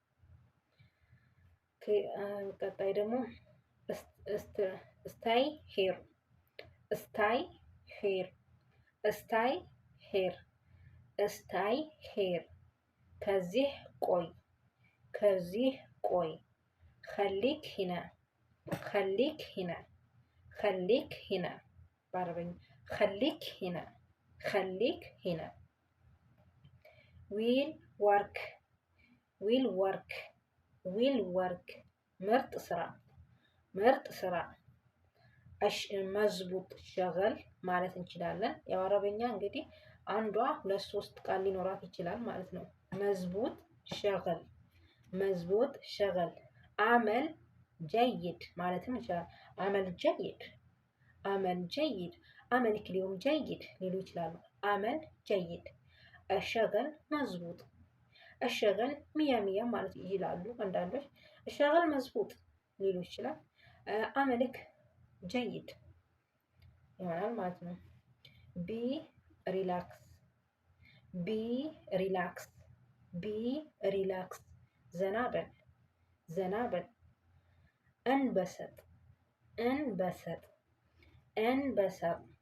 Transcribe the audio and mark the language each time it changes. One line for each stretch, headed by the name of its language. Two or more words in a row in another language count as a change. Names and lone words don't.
Amharic: ቀጣይ ደግሞ
English: stay here, stay here, stay here፣ stay here።
Amharic: ከዚህ ቆይ፣ ከዚህ ቆይ።
Arabic: خليك هنا خليك هنا خليك هنا بعربي خليك هنا خليك هنا
English: will work will work will work
Amharic: ምርጥ ስራ ምርጥ ስራ
Arabic: مزبوط شغل
Amharic: ማለት እንችላለን። ያው አረበኛ እንግዲህ አንዷ 2-3 ቃል ሊኖራት ይችላል ማለት ነው። መዝቡጥ
Arabic: شغل مزبوط شغل عمل جيد
Amharic: ማለትም ይችላል።
Arabic: عمل جيد عمل جيد عملك اليوم جيد
Amharic: ሊሉ ይችላሉ።
Arabic: عمل جيد الشغل مزبوط الشغل مية مية
Amharic: ማለት ይላሉ አንዳንዶች
Arabic: الشغل مزبوط
Amharic: ሊሉ ይችላል።
Arabic: عملك جيد
Amharic: ይሆናል ማለት ነው።
English: be relax be relax be relax
Amharic: ዘና በል ዘና በል
Arabic: انبسط انبسط انبسط